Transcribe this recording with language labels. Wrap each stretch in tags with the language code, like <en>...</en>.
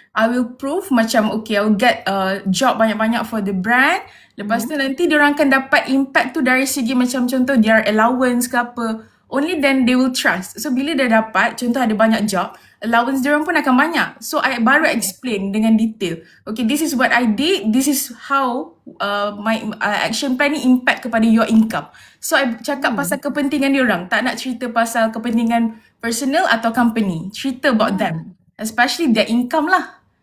<en>I will prove</en> <ms>macam</ms> <en>okay, I will get job</en> <ms>banyak-banyak</ms> <en>for the brand.</en> <ms>Lepas tu nanti diorang akan dapat impact tu dari segi macam contoh</ms> <en>their allowance</en> <ms>ke apa.</ms> <en>Only then they will trust.</en> <ms>So bila dah dapat, contoh ada banyak job, allowance diorang pun akan banyak. So I baru explain dengan detail.</ms> <en>Okay, this is what I did, this is how my action plan</en> <ms>ni</ms> <en>impact</en> <ms>kepada</ms> <en>your income.</en> <ms>So I cakap pasal kepentingan diorang, tak nak cerita pasal kepentingan personal atau company. Cerita</ms> <en>about them, especially their income lah.</en>